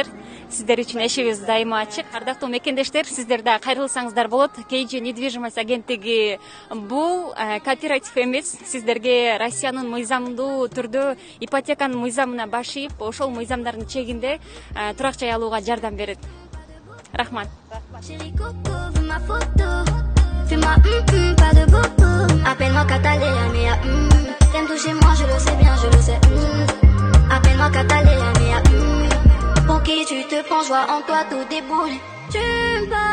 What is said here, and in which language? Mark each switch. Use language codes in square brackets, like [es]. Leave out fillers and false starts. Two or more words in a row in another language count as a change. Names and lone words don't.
[ky] Сиздер үчүн эшигибиз дайыма ачык. Ардактуу мекендештер, сиздер да кайрылсаңыздар болот. KG недвижимость агенттиги бул кооператив эмес. Сиздерге Россиянын мыйзамдуу түрдө ипотеканын мыйзамына баш ийип, ошол мыйзамдардын чегинде турак жай алууга жардам берет. Рахмат. [fr] Fais-moi pas de boum. Appelle-moi Catalina, t'aimes toucher moi, je le sais bien, je le sais. Appelle-moi Catalina, pour qui tu te prends, je vois en toi tout déboule.